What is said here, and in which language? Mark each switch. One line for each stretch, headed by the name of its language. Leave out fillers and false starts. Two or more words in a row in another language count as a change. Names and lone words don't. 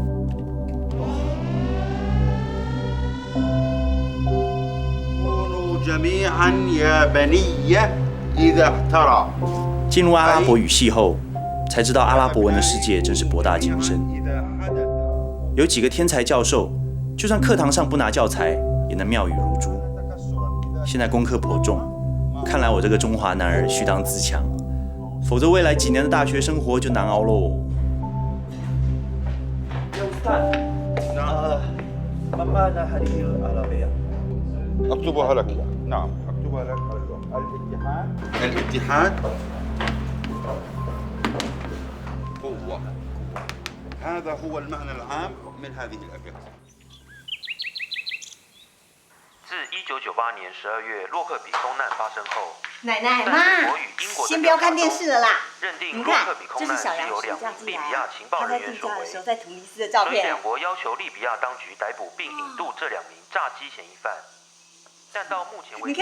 Chinese: 进入阿拉伯语系后，才知道阿拉伯文的世界真是博大精深。有几个天才教授，就算课堂上不拿教材，也能妙语如珠。现在功课颇重，看来我这个中华男儿须当自强， 否则未来几年的大学生活就难熬喽。
Arabic: اكتبها لك. نعم اكتبها لك على اللوحة. الاتحاد قوة. هذا هو المعنى العام من هذه الأبيات.
Chinese: 自1998年12月洛克比空难发生后，奶奶妈，先不要看电视了啦。认定你看洛克比，空这是小难是由2 杨暑假名利寄来啊，比亚情报他在人员所为，度假的时候在突尼斯的照所以片。两国要求利比亚当局逮捕并引渡这2名炸机嫌疑犯，但到目前为止，